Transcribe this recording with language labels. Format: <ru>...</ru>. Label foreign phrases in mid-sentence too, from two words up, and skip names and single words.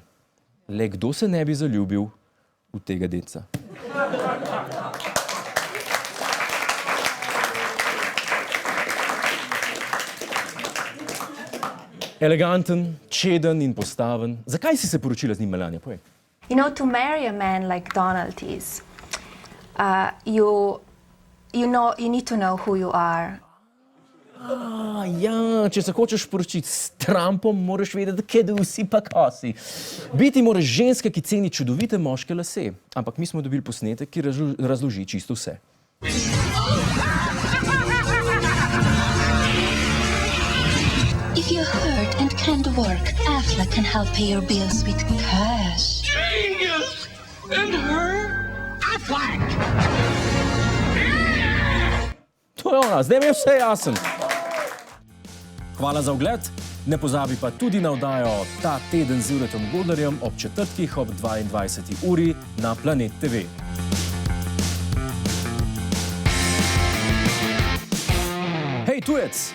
<sl>Le kdo se ne bi zaljubil v tega deca? Eleganten, čeden in postaven. Zakaj si se poročila z njim, Melania? Povej.</sl> <en>You know, to marry a man like Donald is, you need to know who you are.</en> <sl>Ja, če se hočeš poročiti s Trumpom, moraš vedeti, kje si pa kasi. Biti moraš ženska, ki ceni čudovite moške lase. Ampak mi smo dobili posnetek, ki razloži čisto vse.</sl> <en>If you're hurt and can't work, Affleck can help pay your bills with cash. Genius! And her? Affleck!</en> <sl>To je ona, zdaj mi je vse jasen. Hvala za ogled, ne pozabi pa tudi na oddajo Ta teden z Juretom Godlerjem ob četrtkih ob 22. uri na Planet TV. Hej tujec!</sl>